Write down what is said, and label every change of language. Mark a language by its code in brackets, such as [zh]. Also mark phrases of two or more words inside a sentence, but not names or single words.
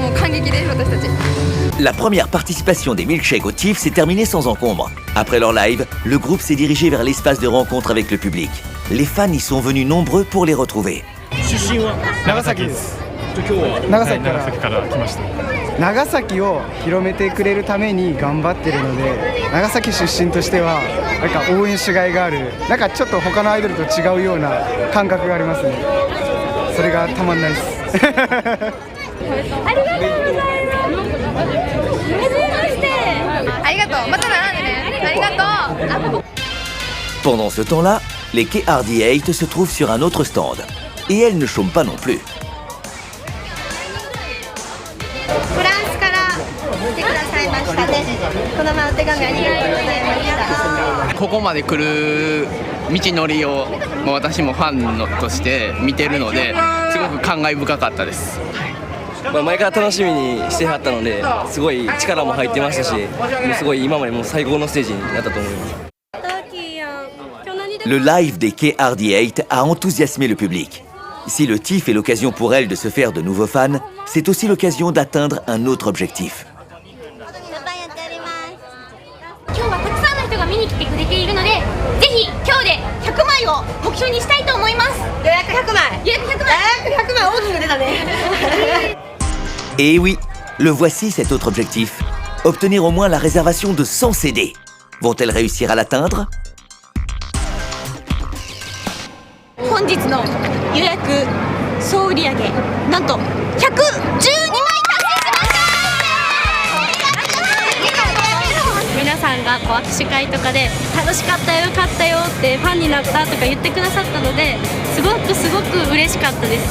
[ja] もう感激です私たち。 [fr] La première participation des milkshakes au TIFF s'est terminée sans encombre. Après leur live, le groupe s'est dirigé vers l'espace de rencontre avec le public. Les fans y sont venus nombreux pour les retrouver. [ja] 出身は長崎です。今日は長崎から、長崎から来ました。長崎を広めてくれるために頑張ってるので、長崎出身としてはなんか応援しがいがある、なんかちょっと他のアイドルと違うような感覚がありますね。それがたまんないです。ありがとうございます。ありがとう。またなね。ありがとう。 [fr] Pendant ce temps-là, les KRD8 se trouvent sur un autre stand. Et elles ne chôment pas non plus. [ja] フランスから来てくださいましたね。この前お手紙ありがとうございました。ここまで来る道のりをもう私もファンのとして見てるのですごく感慨深かったです。前から楽しみにしてはったのですごい力も入ってましたし、もうすごい今までもう最高のステージになったと思います。 [fr] Le live des KRD8 a enthousiasmé le public. Si le TIFF est l'occasion pour elles de se faire de nouveaux fans, c'est aussi l'occasion d'atteindre un autre objectif. [ja] 今日はたくさんの人が見に来てくれているので、ぜひ今日で100枚を目標にしたいと思います。予約100枚。予約100枚。予約100枚大きく出たね。 [fr] Et oui, le voici cet autre objectif. Obtenir au moins la réservation de 100 CD. Vont-elles réussir à l'atteindre? [ja] 本日の予約総売上なんと112枚達成しました。皆さんがこう握手会とかで楽しかったよ、よかったよってファンになったとか言ってくださったので、すごく嬉しかったです。